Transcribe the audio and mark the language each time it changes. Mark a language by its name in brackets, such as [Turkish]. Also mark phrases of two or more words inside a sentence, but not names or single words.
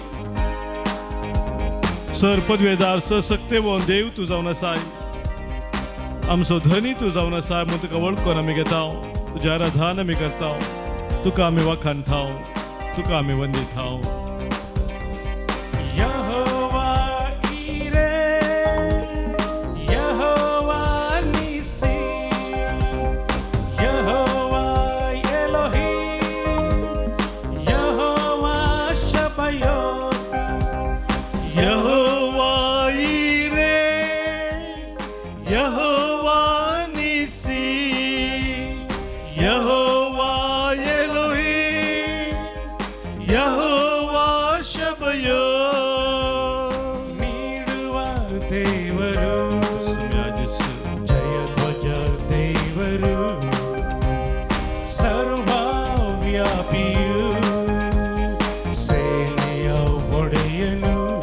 [Konkani] सर पदवेदार सशक्तेवन देव तूं जावन आसाय, आमचो धनी तूं जावन आसा, म्हूण तुका वळखून आमी घेता, तुजें आराधन आमी करता, तुका आमी वाखाणटा, तुका आमी वंदिता. यहोवा इरे, यहोवा निसी, यहोवा एलोहीम, यहोवा शबायोत, यहोवा इरे, यहोवा निसी, यहोवा एलोहीम, यहोवा शबायोत. [Kannada] ನೀಡುವ ದೇವರು, ಜಯಧ್ವಜ ದೇವರು, ಸರ್ವವ್ಯಾಪಿಯು, ಸೇನೆಯ ಒಡೆಯನು,